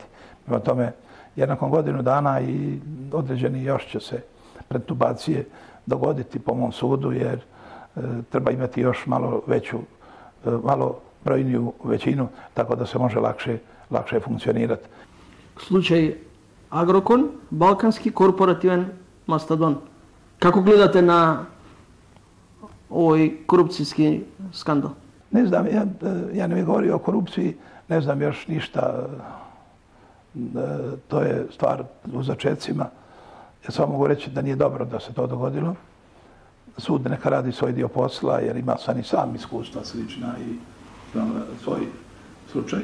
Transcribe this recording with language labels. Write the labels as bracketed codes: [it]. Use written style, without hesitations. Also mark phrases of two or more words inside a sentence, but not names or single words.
[hr] Prema tome, jer nakon godinu dana i određeni još će se pretubacije dogoditi po mom sudu, jer treba imati još malo brojniju većinu, tako da se može lakše funkcionirati. [mk] Slučaj Агрокон, балкански корпоративен мастодон. Како гледате на овој корупцијски скандал? [hr] Ne znam, ja ne bih govorio o korupciji, ne znam još ništa. To je stvar u začecima. Ja samo mogu reći da nije dobro da se to dogodilo. Sud neka radi svoj dio posla, jer ima sam i sam iskustva slična i svoj slučaj.